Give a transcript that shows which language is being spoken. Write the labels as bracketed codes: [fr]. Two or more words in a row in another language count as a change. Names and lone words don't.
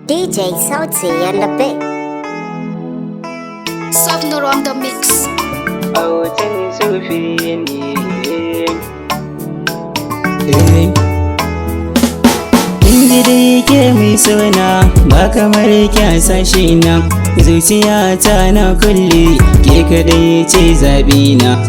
[en] J Sauti and the Big. Soft Noro on the mix. [ha] Autan Sufi ne. Eh. Kin ji dai ke mai sona, ba kamar ki a sashi na. Zuciyata na kulle, ke kaɗai ce zaɓi na.